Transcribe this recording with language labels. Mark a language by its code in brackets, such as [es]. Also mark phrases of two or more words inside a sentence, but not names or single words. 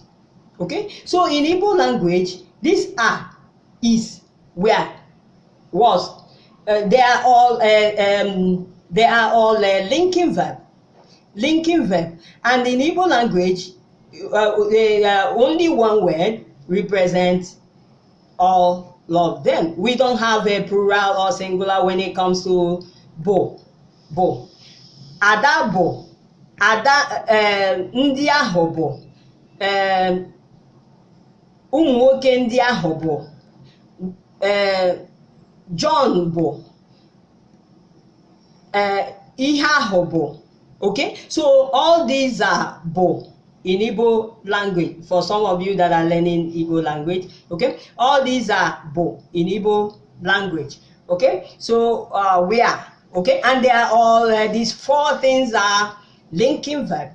[en] Okay, so in Igbo language, this are, is, were, was, they are all linking verb, and in Igbo language, only one word represents all of them. We don't have a plural or singular when it comes to bo. [ig] Ada bo, ada ndị ahụ bụ, ụmụ nwoke ndị ahụ bụ, John bụ, ihe ahụ bụ. [en] Okay, so all these are bo in Igbo language. For some of you that are learning Igbo language, okay, all these are bo in Igbo language. Okay, so we are. Okay, and they are all these four things are linking verb.